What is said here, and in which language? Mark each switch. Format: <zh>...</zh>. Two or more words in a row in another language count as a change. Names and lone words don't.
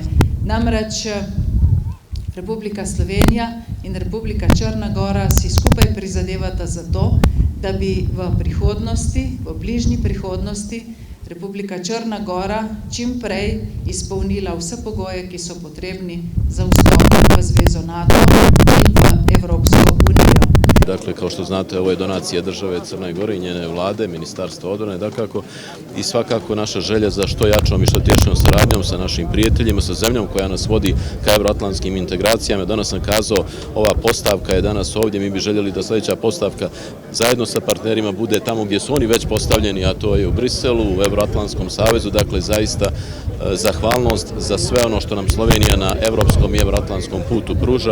<sl>Namreč Republika Slovenija in Republika Črna Gora si skupaj prizadevata za to, da bi v prihodnosti, v bližnji prihodnosti, Republika Črna Gora čim prej izpolnila vse pogoje, ki so potrebni za vstop v Zvezo NATO in v Evropsko unijo.</sl> <sr>Dakle, kao što znate, ovo je donacija države Crne Gore i njene vlade, Ministarstva odbrane, dakako, i svakako naša želja za što jačom i što tječnom saradnjom sa našim prijateljima, sa zemljom koja nas vodi ka evroatlantskim integracijama. Danas sam kazao, ova postavka je danas ovdje, mi bi željeli da sljedeća postavka zajedno sa partnerima bude tamo gdje su oni već postavljeni, a to je u Briselu, u Evroatlantskom savezu, dakle, zaista zahvalnost za sve ono što nam Slovenija na evropskom i evroatlantskom putu pruža.</sr>